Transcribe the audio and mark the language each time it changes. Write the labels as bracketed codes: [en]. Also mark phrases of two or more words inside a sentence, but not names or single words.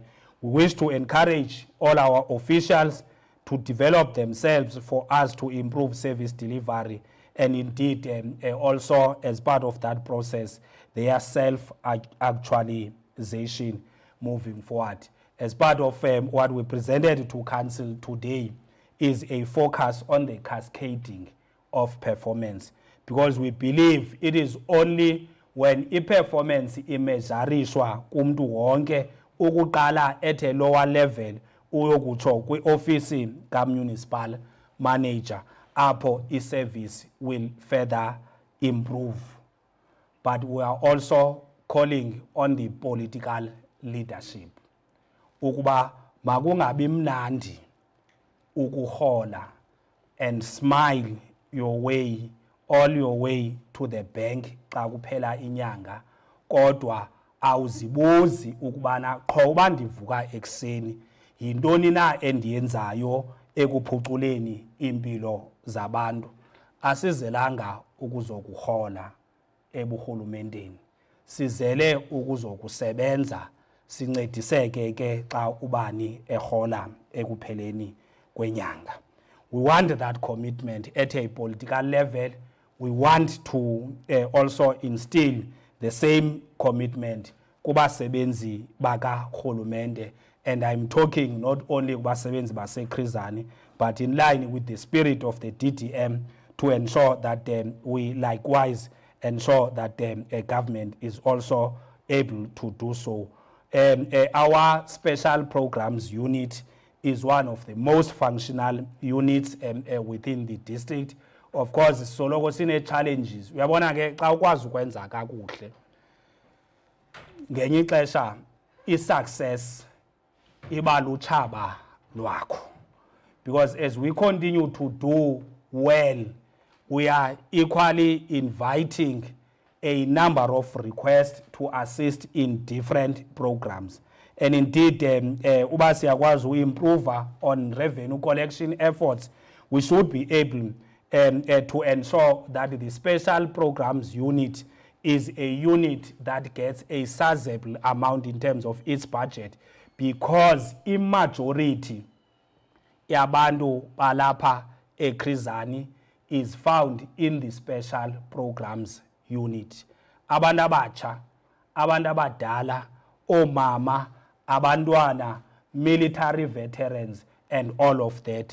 [en] We wish to encourage all our officials to develop themselves for us to improve service delivery, and indeed also as part of that process, their self-actualization moving forward. As part of what we presented to Council today is a focus on the cascading of performance, because we believe it is only when [xh] i-performance imezarishwa kumntu wonke ukuqala [en] at a lower level [xh] uyokutsho kwi-ofisi ka-municipal manager apho [en] i-service will further improve. But we are also calling on the political leadership [xh] ukuba makungabi mnandi ukuhola [en] and smile all your way to the bank [xh] xa kuphela inyanga, kodwa awuzibuzi ukubana qho uba ndivuka ekuseni yintoni na endiyenzayo ekuphuculeni impilo zabantu. Asizelanga ukuzokuhola eburhulumenteni, sizele ukuzokusebenza sincediseke ke xa ubani ehola ekupheleni kwenyanga. [en] We want that commitment at a political level. We want to also instill the same commitment [xh] kubasebenzi bakarhulumente, [en] and I'm talking not only [xh] kubasebenzi baseKrizani, [en] but in line with the spirit of the DDM, to ensure that we likewise ensure that a government is also able to do so. Our special programs unit is one of the most functional units within the district. Of course, [xh] soloko sine challenges. Uyabona ke xa ukwazi ukwenza kakuhle ngenye ixesha i-success iba lutshaba lwakho, [en] because as we continue to do well, we are equally inviting a number of requests to assist in different programs. And indeed, [xh] uba siyakwazi [en] improve on revenue collection efforts, we should be able to ensure that the special programs unit is a unit that gets a sizable amount in terms of its budget, because [xh] imajority yabantu balapha eKrizani [en] is found in the special programs unit. [xh] Abantu abatsha, abantu abadala, omama, abantwana, [en] military veterans, and all of that.